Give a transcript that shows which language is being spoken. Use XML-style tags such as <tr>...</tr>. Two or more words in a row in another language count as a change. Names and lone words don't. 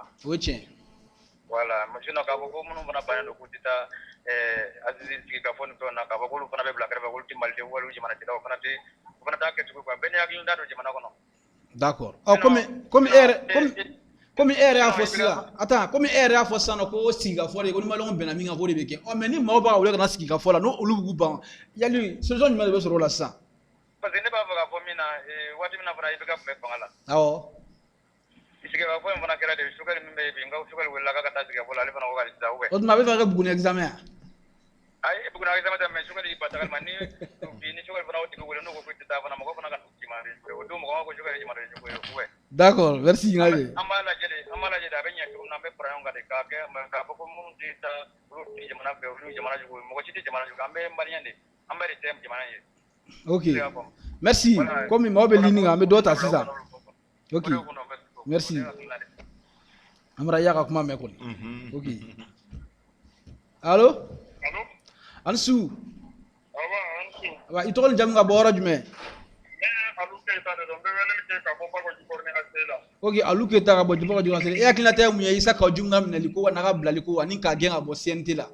<bm>o ye tiɲɛ</bm> <fr>voilà sinon</fr> <bm>k'a fɔ ko minnu fana bannen don k'u tɛ taa asisi sigi ka fɔ ni fɛnw na k'a fɔ k'olu fana bɛ bila kɛrɛfɛ k'olu tɛ maliden wali jamanatigiw o fana t'a kɛcogo quoi bɛɛ ni hakilina don jamana kɔnɔ</bm> <fr>d'accord comme</fr> <bm>e yɛrɛ y'a fɔ sisan</bm> <fr>attends comme</fr> <bm>e yɛrɛ y'a fɔ sisan ko sigikafɔ de ko ni maliyɛnw bɛnna min kan k'o de bɛ kɛ mais ni maaw b'a ka wele ka na sigikafɔ la n'olu b'u ban yali solution jumɛn de bɛ sɔrɔ o la sisan parce que ne b'a fɛ k'a fɔ min na waati min na fana IBK tun bɛ fanga la awɔ sigikafɔ in fana kɛra de Sukari min bɛ yen bi n ka Sukari welela k'a ka taa sigikafɔ la ale fana ko k'ale tɛ taa</bm> <fr>ou bien</fr> <bm>o tuma a bɛ fɛ ka kɛ Buguni examen ya ayi Buguni examen tɛ mais Sukari ba tagali ma ni Sukari fana o tigi wele n'o ko k'o tɛ taa fana mɔgɔ fana ka n'u jimani o don mɔgɔ ma ko Sukari ye jimani ye</bm> <fr>ou bien d'accord merci Ɲinkali</fr> <bm>an b'a lajɛ de a bɛ ɲɛ cogo min na an bɛ fara ɲɔgɔn kan de k'a kɛ k'a fɔ ko minnu tɛ taa olu tɛ jamana fɛ olu jamana jugu mɔgɔ si tɛ jamana jugu an bɛ maliyɛn de an bɛɛ de tɛ jamana ye</bm> <fr>ok merci comme</fr> <bm>maaw bɛ ligne kan an bɛ dɔ ta sisan</bm> <fr>ok merci</fr> <bm>Amara y'a ka kuma mɛn kɔni</bm> <fr>ok allo</fr> <bm>a ni su i tɔgɔ ni jamu ka bɔ yɔrɔ jumɛn ok Alu Keyita ka bɔ Jibɔkɔ Jikɔrɔni e hakilina tɛ mun ye Isa Kawuju ka minɛli ko n'a ka bilali ko ani k'a gɛn ka bɔ CNT la</bm>